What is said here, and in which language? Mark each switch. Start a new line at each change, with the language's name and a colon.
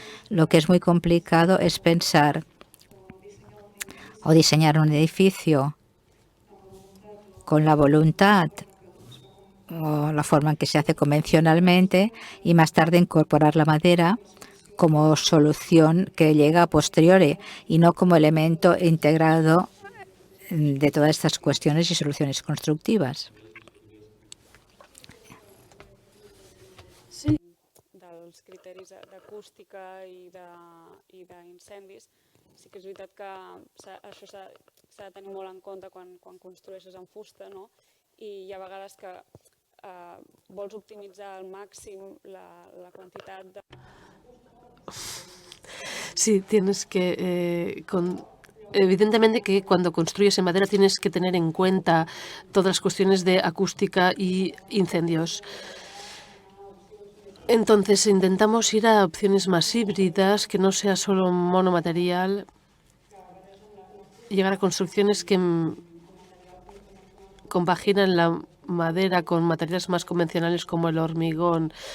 Spanish: Lo que es muy complicado es pensar o diseñar un edificio con la voluntad o la forma en que se hace convencionalmente y más tarde incorporar la madera como solución que llega a posteriori y no como elemento integrado de todas estas cuestiones y soluciones constructivas. Sí.
Catalan: Dels criteris d'acústica i d'incendis, sí que és veritat que això s'ha de tenir molt en compte quan construeixes en fusta, no? I hi ha vegades que vols optimitzar al màxim la quantitat de...
Spanish: Sí, tienes que... Evidentemente que cuando construyes en madera tienes que tener en cuenta todas las cuestiones de acústica y incendios. Entonces intentamos ir a opciones más híbridas, que no sea solo monomaterial, llegar a construcciones que compaginan la madera con materiales más convencionales como el hormigón.